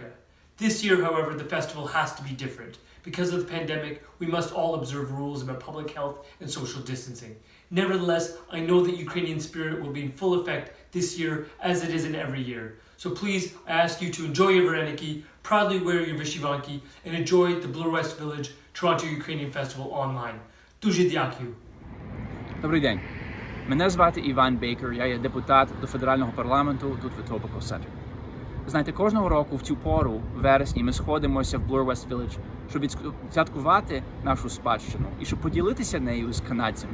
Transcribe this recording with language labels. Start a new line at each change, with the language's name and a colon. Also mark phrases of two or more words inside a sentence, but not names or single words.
English: This year, however, the festival has to be different. Because of the pandemic, we must all observe rules about public health and social distancing. Nevertheless, I know that Ukrainian spirit will be in full effect this year as it is in every year. So please, I ask you to enjoy your vareniki, proudly wear your vyshivanki, and enjoy the Bloor West Village Toronto Ukrainian Festival online.
Ukrainian: Дуже дякую. Добрий день. Мене звати Іван Бейкер, я є депутат до федерального парламенту тут в Etobicoke Center. Знаєте, кожного року в цю пору, в вересні, ми сходимося в Bloor West Village, щоб відсвяткувати нашу спадщину і щоб поділитися нею з канадцями.